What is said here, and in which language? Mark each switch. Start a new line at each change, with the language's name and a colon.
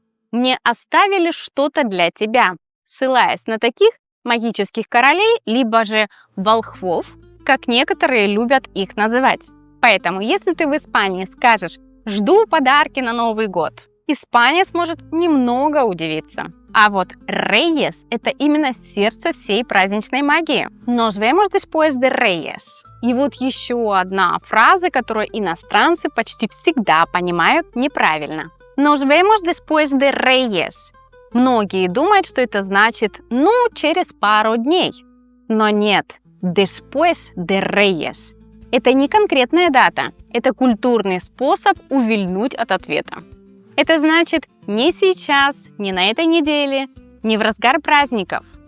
Russian: «Мне оставили что-то для тебя», ссылаясь на таких магических королей, либо же волхвов, как некоторые любят их называть. Поэтому, если ты в Испании скажешь «Жду подарки на Новый год», испанец может немного удивиться. А вот Reyes – это именно сердце всей праздничной магии.
Spanish: Nos vemos después de Reyes.
Russian: И вот еще одна фраза, которую иностранцы почти всегда понимают неправильно.
Spanish: Nos vemos después de Reyes.
Russian: Многие думают, что это значит «ну, через пару дней». Но нет,
Spanish: después de Reyes.
Russian: Это не конкретная дата, это культурный способ увильнуть от ответа. Это значит не сейчас, не на этой неделе, не в разгар праздников.